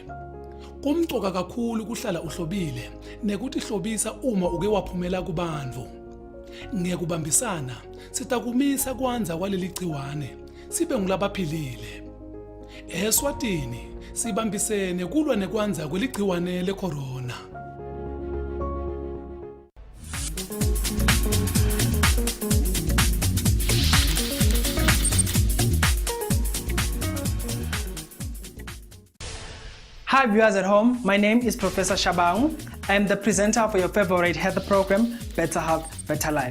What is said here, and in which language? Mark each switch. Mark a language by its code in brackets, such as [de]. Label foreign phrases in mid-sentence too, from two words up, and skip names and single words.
[ss] Kumcoka kakhulu kuhlala uhlobile nekuthi hlobisa uma uke waphumela kubantu. Ngekubambisana sitakumisa kwanza kwaleli gciwane sibe ngulabaphilile. Eswatini sibambisene kulwa nekwanza kweligciwane lecorona. [en] Hi viewers at home, my name is Professor Shabang. I am the presenter for your favorite health program, Better Health, Better Life.